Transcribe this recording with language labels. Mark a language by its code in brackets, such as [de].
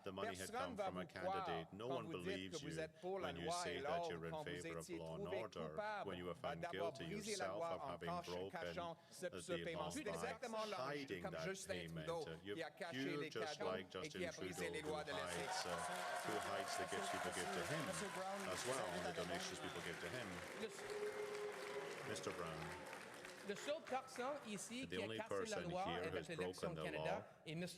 [fr] Personne ne va vous croire quand vous dites que vous êtes pour la loi et l'ordre, quand vous étiez trouvé coupable d'avoir brisé la loi en cachant ce paiement. C'est exactement comme Justin Trudeau qui a caché les cadeaux et qui a brisé les lois de l'éthique. [en] Who hides the gifts people give to him as well, and the donations people give to him. Mr. Brown. [fr] La seule personne ici qui a cassé la loi avec l'élection du Canada est M.